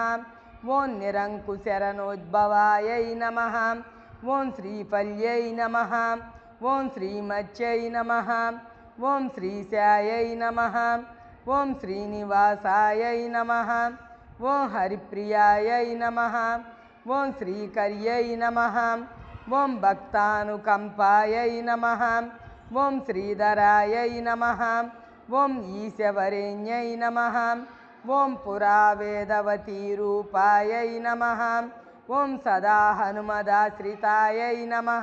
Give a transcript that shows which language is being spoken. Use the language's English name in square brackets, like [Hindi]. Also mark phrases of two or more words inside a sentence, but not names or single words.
[Sanskrit] ॐ निरङ्कुशरणोद्भवायै नमः। ॐ श्रीफल्यै नमः। ॐ श्रीमत्यै नमः। ॐ श्रीशायै नमः। ॐ श्रीनिवासायै नमः। ॐ हरिप्रियायै नमः। ఓం శ్రీకర్యై నమః. ఓం భక్తానుకంపాయై నమః. ఓం శ్రీధరాయై నమః. ఓం ఈశవరేణ్యై నమః. ఓం పురావేదవతీ రూపాయై నమః. ఓం సదా హనుమదాశ్రితాయై నమః.